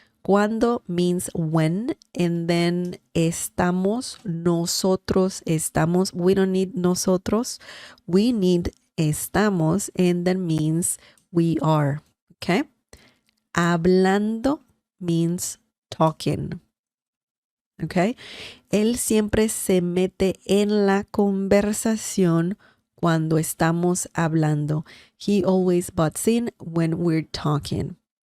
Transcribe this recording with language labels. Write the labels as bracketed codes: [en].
[en] Cuando means when, and then estamos, [es] nosotros estamos. [en] We don't need nosotros. We need estamos, and that means we are. Okay? Hablando means talking. Okay? [es] Él siempre se mete en la conversación cuando estamos hablando. [en] He always butts in when we're talking.